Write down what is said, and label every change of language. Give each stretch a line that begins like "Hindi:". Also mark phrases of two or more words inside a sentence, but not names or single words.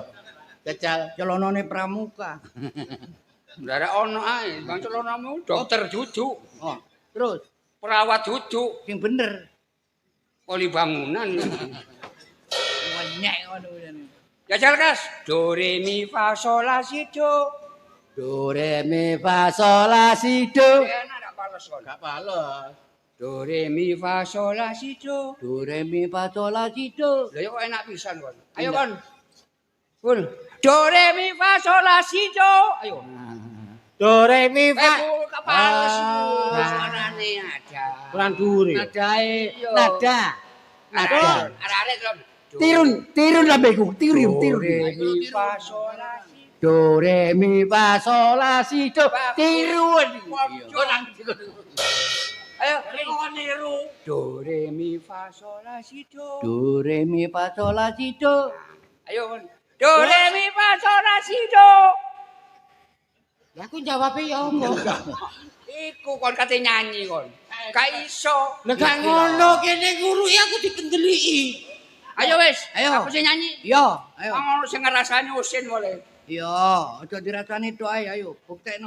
Javanese: Jajal Celonone pramuka. ndarek ono ae, Bang celonamu dokter jujuk, Oh, terus perawat jujuk, sing bener. poli bangunan. Wenyek ngono jane. Jajal Kas, do re mi fa sol la si do. Do re mi fa sol la si do. Enak gak pales kon. Gak pales. Do re mi fa sol la si do. Do re mi fa sol la si do. Lah ya kok enak pisan kon. Ayo kon. Pun. Do re mi fa sol la si do. Ayo. Do re mi fa. Gak pales suarane ada. Kurang dhuwur. Nadae, Iya. nada. Nada. Arek-arek kon. Tirun lambeku, tirun. Do re mi fa sol la si Do re mi fa sol la si do. Tirun. Iya. Ayo, kon niru. Do re mi fa sol la si do. Do re mi fa sol la si do. Ayo kon. Do re mi fa sol la si do. Lah aku jawabe ya apa? Iku kon kate nyanyi kon. Gak iso. Lah gak ngono kene guru aku dipendeliki. Ayo wis, Ayo. aku sing nyanyi. Yo, ayo. Ngono sing ngrasani usin boleh. Yo, aja dirasani tok ae, ayo buktekno.